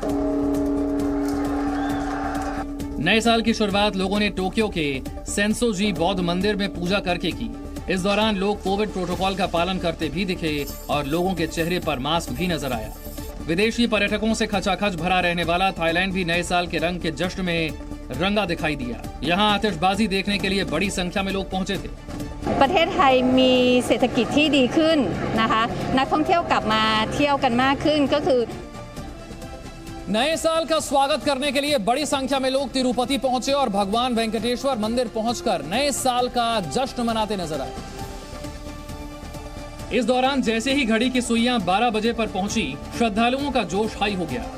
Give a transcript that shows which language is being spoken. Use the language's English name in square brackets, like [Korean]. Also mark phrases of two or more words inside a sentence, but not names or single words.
[Hindi] नए साल की शुरुआत लोगों ने टोक्यो के सेंसोजी बौद्ध मंदिर में पूजा करके की। इस दौरान लोग [English] covid protocol [Hindi] का पालन करते भी दिखे और लोगों के चेहरे पर मास्क भी नजर आया। विदेशी पर्यटकों से खचाखच भरा रहने वाला थाईलैंड भी नए साल के रंग के जश्न में रंगा दिखाई दिया। यहाँ आतिशबाजी देखने के लिए बड़ी संख्या में लोग पहुंचे थे। [Thai] ประเทศไทยมีเศรษฐกิจที่ดีขึ้นนะคะนักท่องเที่ยวกลับมาเที่ยวกันมากขึ้นก็คือ [Hindi] नए साल का स्वागत करने के लिए बड़ी संख्या में लोग तिरुपति पहुंचे और भगवान वेंकटेश्वर मंदिर पहुंचकर नए साल का जश्न मनाते नजर आए। इस दौरान जैसे ही घड़ी की सुइयां 12 बजे पर पहुंची, श्रद्धालुओं का जोश हाई हो गया।